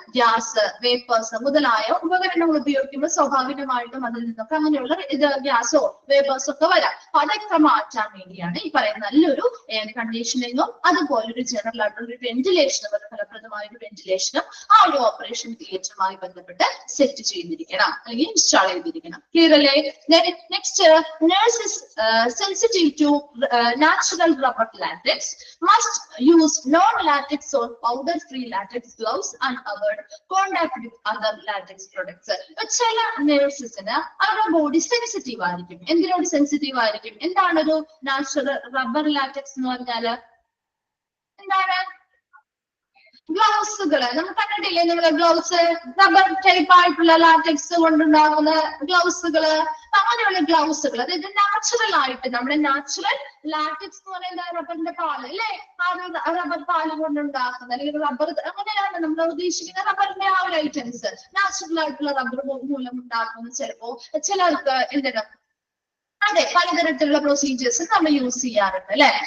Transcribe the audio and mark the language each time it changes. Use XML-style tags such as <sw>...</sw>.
<ml>Gas, vapours മുതലായ ഉപകരണങ്ങൾ ഉപയോഗിക്കുമ്പോൾ സ്വാഭാവികമായിട്ടും അതിൽ നിന്നൊക്കെ അങ്ങനെയുള്ള ഇത് ഗ്യാസോ വേപ്പേഴ്സോ ഒക്കെ വരാം. അതൊക്കെ മാറ്റാൻ വേണ്ടിയാണ് ഈ പറയുന്ന നല്ലൊരു എയർ കണ്ടീഷനിങ്ങും അതുപോലൊരു ജനറൽ ആയിട്ടുള്ള ഒരു വെന്റിലേഷനും, ഫലപ്രദമായ ഒരു വെന്റിലേഷനും ആ ഒരു ഓപ്പറേഷൻ തിയേറ്ററുമായി ബന്ധപ്പെട്ട് സെറ്റ് ചെയ്തിരിക്കണം അല്ലെങ്കിൽ ഇൻസ്റ്റാൾ ചെയ്തിരിക്കണം. ക്ലിയർ അല്ലേ?</ml> <en>Next, nurses sensitive to natural rubber latex must use non-latex or powder-free latex gloves and avoid contact with other latex products.</en> <ml>ചില നഴ്സസിന് അവരുടെ ബോഡി സെൻസിറ്റീവ് ആയിരിക്കും. എന്തിനോട് സെൻസിറ്റീവ് ആയിരിക്കും? എന്താണൊരു നാച്ചുറൽ റബ്ബർ ലാറ്റക്സ് എന്ന് പറഞ്ഞാല് എന്താണ്? ഗ്ലൗസുകള് നമ്മൾ കണ്ടിട്ടില്ലേ, നിങ്ങള് ഗ്ലൗസ് റബ്ബർ ടൈപ്പ് ആയിട്ടുള്ള ലാറ്റക്സ് കൊണ്ടുണ്ടാകുന്ന ഗ്ലൗസുകള്, അങ്ങനെയുള്ള ഗ്ലൗസുകൾ, അതായത് നാച്ചുറൽ ആയിട്ട് നമ്മുടെ നാച്ചുറൽ ലാറ്റക്സ് എന്ന് പറയുന്നത് റബ്ബറിന്റെ പാല് അല്ലെ, ആ റബ്ബർ പാല് കൊണ്ടുണ്ടാക്കുന്ന അല്ലെങ്കിൽ റബ്ബർ, അങ്ങനെയാണ് നമ്മൾ ഉദ്ദേശിക്കുന്ന റബ്ബറിന്റെ ആ ഒരു ഐറ്റംസ്, നാച്ചുറൽ ആയിട്ടുള്ള റബ്ബർ മൂലം ഉണ്ടാക്കുന്ന ചിലപ്പോ ചിലർക്ക് എന്തിനാ അതെ പലതരത്തിലുള്ള പ്രൊസീജിയേഴ്സ് നമ്മൾ യൂസ് ചെയ്യാറുണ്ട് അല്ലെ.</ml>